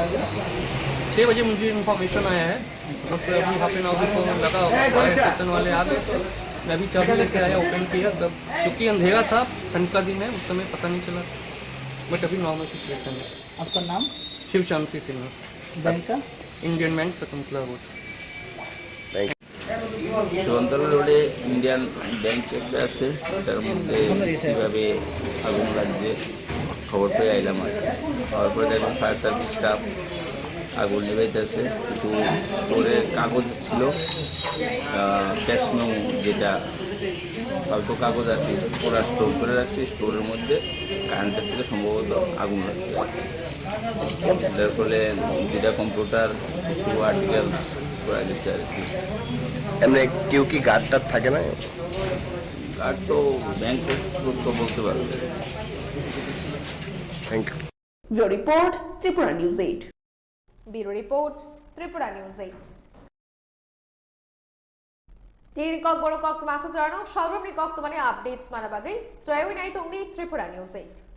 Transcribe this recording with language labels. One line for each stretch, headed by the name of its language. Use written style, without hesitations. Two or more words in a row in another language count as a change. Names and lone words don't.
Hindi: 6 बजे मुझे इन्फॉर्मेशन आया है बस अभी
English: half an hour
Hindi: को लगा
English: fire station
Hindi: वाले आ गए थे मैं अभी चाबी लेके आया ओपन किया तब क्योंकि अंधेरा था ठंड का दिन है उस समय पता नहीं चला बट अभी
English: normal situation
Hindi: है आपका नाम शिव शांति सिंह बैंक का इंडियन बैंक शकुंतला रोड
Bangla: শকুন্তলা রোডে ইন্ডিয়ান ব্যাংক একটা আছে তার মধ্যে কীভাবে আগুন লাগছে খবর পেয়ে আইলাম আর হওয়ার পরে দেখলাম
English: fire service staff
Bangla: আগুন নিভাইতেছে কিছু স্টোরের কাগজ ছিল
English: cash memo
Bangla: যেটা ফালতু কাগজ আর কি ওরা স্টোর করে রাখছে স্টোরের মধ্যে কারেন্টের থেকে সম্ভবত আগুন লাগছে যার ফলে যেটা কম্পিউটার কিছু আর্টিকেলস করা গেছে আর কি এমনি কেউ কি গার্ড টার্ড থাকে না গার্ড তো ব্যাংক তো বলতে পারবে
English: Thank you Your report, Tripura News 8. Bureau Report,
Kok Borok: Tripura News 8. Tiri kok boro kok masa jarno shalrumni kok tumani updates mana bagai joy nai tungni Tripura News 8.